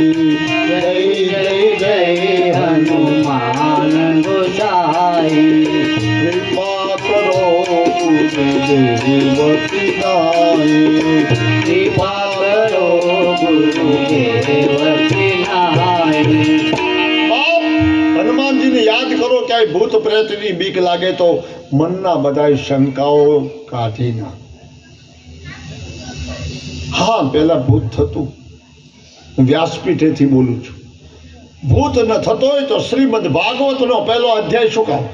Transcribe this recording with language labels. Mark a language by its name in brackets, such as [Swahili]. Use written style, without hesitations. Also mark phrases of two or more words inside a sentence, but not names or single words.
[Awadhi] जय जय जय हनुमान गोसाई, कृपा करो गुरुदेवती नाई, कृपा करो गुरुदेवती नाई। [Gujarati] હનુમાનજીને યાદ કરો, ક્યાંય ભૂત પ્રેતની બીક લાગે તો મનના બધા શંકાઓ કાઢી નાખ. હા, પેલા ભૂત થતું, હું વ્યાસપીઠેથી બોલું છું. ભૂત ન થતો હોય તો શ્રીમદ ભાગવતનો પહેલો અધ્યાય શું કામ?